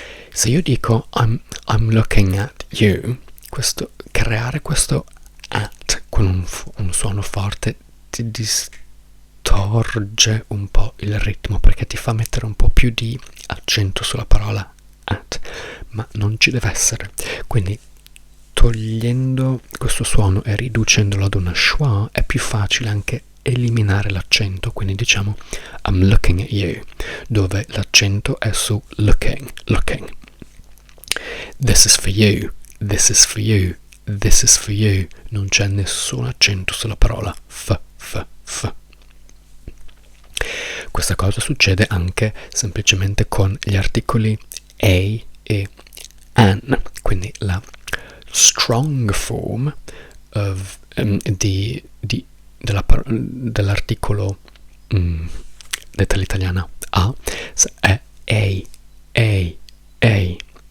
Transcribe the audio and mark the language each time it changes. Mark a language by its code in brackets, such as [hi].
[it] Se io dico [en] I'm looking at you, [it] creare questo at con un suono forte ti distorge un po' il ritmo, perché ti fa mettere un po' più di accento sulla parola at, ma non ci deve essere. Quindi togliendo questo suono e riducendolo ad una schwa è più facile anche eliminare l'accento. Quindi diciamo [en] I'm looking at you, [it] dove l'accento è su looking. [en] This is for you, this is for you, this is for you. [it] Non c'è nessun accento sulla parola f. Questa cosa succede anche semplicemente con gli articoli a e an, quindi la strong form of, dell'articolo detta l'italiana a è a.